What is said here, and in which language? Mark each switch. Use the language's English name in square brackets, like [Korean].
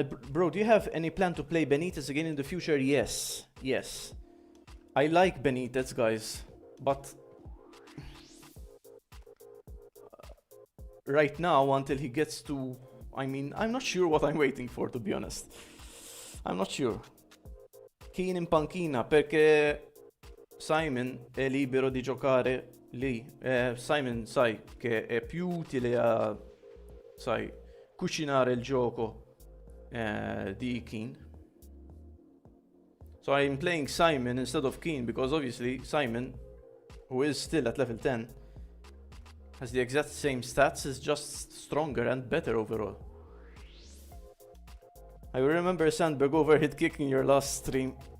[English] Bro, do you have any plan to play Benitez again in the future? Yes. Yes. I like Benitez, guys, but right now, until he gets to... I mean, I'm not sure what I'm waiting for, to be honest. I'm not sure. [Italian] Keane in panchina, perché Simon è libero di giocare lì. Simon, sai, che è più utile a, sai, cucinare il gioco di Keane. [English] So I'm playing Simon instead of Keane, because obviously Simon, who is still at level 10, has the exact same stats, is just stronger and better overall. I remember Sandberg overhead kick in your last stream.